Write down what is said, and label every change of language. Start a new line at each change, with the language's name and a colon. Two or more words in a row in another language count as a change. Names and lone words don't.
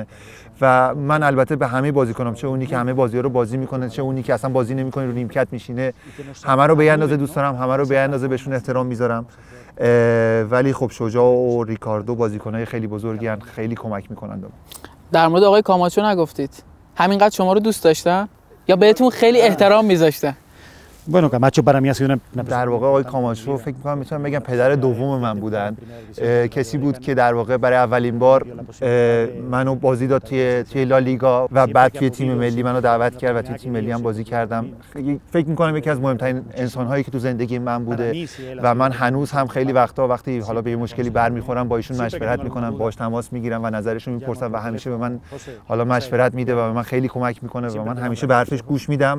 Persian: و من البته به همه بازیکنام، چه اونی که همه بازی‌ها رو بازی میکنه، چه اونی که اصلا بازی نمیکنه رو نیمکت میشینه، همه رو به یه اندازه دوست دارم، همه رو به یه اندازه بهشون احترام میذارم. ولی خب شجاع و ریکاردو بازیکنای خیلی بزرگی ان، خیلی کمک میکنن. در مورد آقای کاماچو نگفتید، همینقدر شما رو دوست داشتن یا بهتون خیلی احترام میذاشتن؟
Spanish: Bueno, Camacho para mí ha sido una
Persian: در واقع آقای کاماچو فکر می‌کنم میتونم بگم پدر دوم من بودن. کسی بود که در واقع برای اولین بار منو بازی داد توی لالیگا و بعد توی تیم ملی منو دعوت کرد و توی تیم ملی هم بازی کردم. فکر می‌کنم یکی از مهمترین انسان‌هایی که تو زندگی من بوده و من هنوز هم خیلی وقتی حالا به یه مشکلی برمیخورم با ایشون مشورت می‌کنم، باهاش تماس می‌گیرم و نظرشون می‌پرسم و همیشه به من حالا مشورت میده و به من خیلی کمک می‌کنه و من همیشه به حرفش گوش میدم.